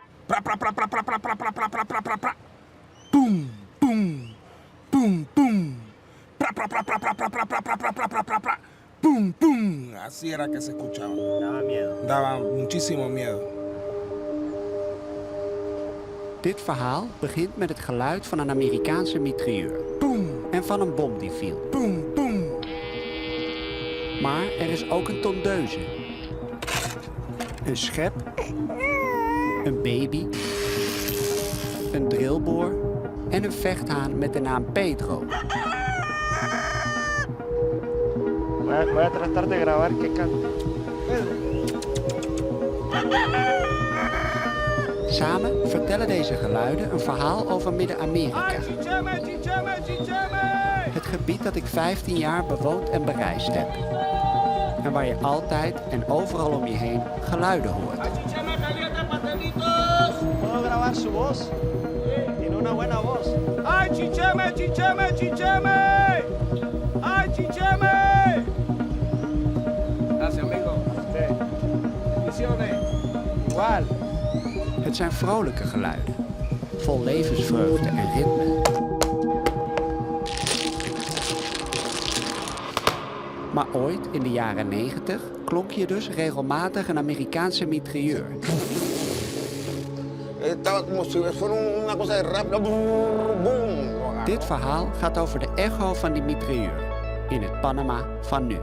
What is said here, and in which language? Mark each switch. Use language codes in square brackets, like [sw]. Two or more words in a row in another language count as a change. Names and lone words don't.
[es] Pum, pum, pum, pum. Pra, pra, pra, pra, pra, pra, pra, pra, pra, pra, pra, pra, pra, pra. Pum, pum. Así era que se escuchaba. Daba miedo. Daba muchísimo miedo. [nl] Dit verhaal begint met het geluid van een Amerikaanse mitrailleur. Pum, En van een bom die viel. pum, pum. Maar er is ook een tondeuze. Een schep. Een baby. Een drillboor. En een vechthaan met de naam Pedro. [es] Voy a tratar de grabar que canta. [nl] Samen vertellen deze geluiden een verhaal over Midden-Amerika. Het gebied dat ik 15 jaar bewoond en bereisd heb. En waar je altijd en overal om je heen geluiden hoort. [es] Puedo grabar su voz. Tiene una buena voz. ¡Ay, chicheme, chicheme, chicheme! ¡Ay, chicheme! Gracias, amigo. Sí. Bendiciones. Igual. [nl] Het zijn vrolijke geluiden. Vol levensvreugde en ritme. Maar ooit, in de jaren 90, klonk hier dus regelmatig een Amerikaanse mitrailleur. [es] Estaba como si fuera una cosa de rap. Boom. [nl] Dit verhaal gaat over de echo van die mitrailleur in het Panama van nu.